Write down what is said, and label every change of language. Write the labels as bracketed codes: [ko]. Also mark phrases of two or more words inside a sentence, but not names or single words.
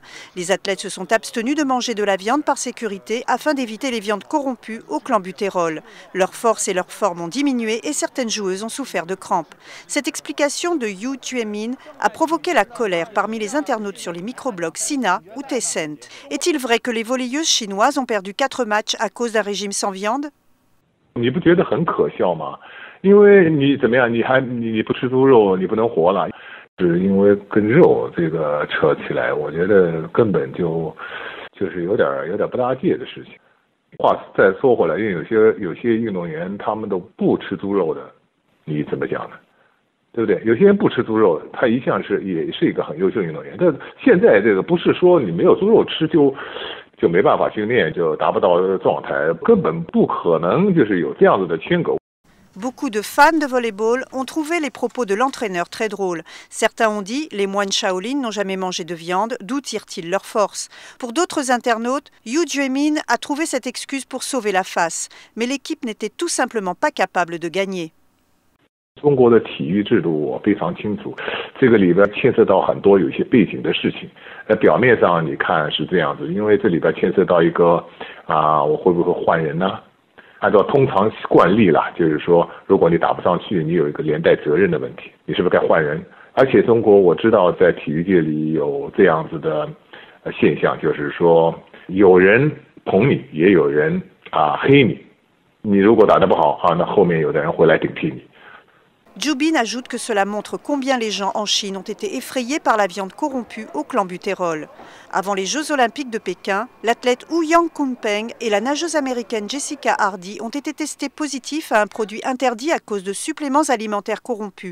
[fr] Les athlètes se sont abstenus de manger de la viande par sécurité afin d'éviter les viandes corrompues au clenbutérol. Leur force et leur forme ont diminué et certaines joueuses ont souffert de crampes. Cette explication de Yu Jueming a provoqué la colère parmi les internautes sur les microblogs Sina ou Tencent. Est-il vrai que les volleyeuses chinoises ont perdu 4 matchs à cause d'un régime sans viande? [zh] 你不觉得很可笑吗？因为你怎么样，你不吃猪肉，你不能活了。是因为跟肉这个扯起来，我觉得根本就是有点不搭界的事情。话再说回来，因为有些运动员他们都不吃猪肉的，你怎么讲呢？对不对？有些人不吃猪肉，他一向也是一个很优秀运动员。但现在这个不是说你没有猪肉吃就没办法训练，就达不到状态，根本不可能就是有这样子的牵狗。 [fr] Beaucoup de fans de volleyball ont trouvé les propos de l'entraîneur très drôles. Certains ont dit « les moines Shaolin n'ont jamais mangé de viande, d'où tirent-ils leur force ?» Pour d'autres internautes, Yu Jueming a trouvé cette excuse pour sauver la face. Mais l'équipe n'était tout simplement pas capable de gagner. [zh] 中国的体育制度我非常清楚，这个里边牵涉到很多有一些背景的事情。表面上你看是这样子，因为这里边牵涉到一个我会不会换人呢？按照通常惯例啦，就是说，如果你打不上去，你有一个连带责任的问题，你是不是该换人？而且中国我知道在体育界里有这样子的现象，就是说有人捧你，也有人黑你。你如果打得不好那后面有的人会来顶替你。 [fr] Jubin ajoute que cela montre combien les gens en Chine ont été effrayés par la viande corrompue au clenbutérol. Avant les Jeux Olympiques de Pékin, l'athlète Wu Yang Kunpeng et la nageuse américaine Jessica Hardy ont été testés positifs à un produit interdit à cause de suppléments alimentaires corrompus.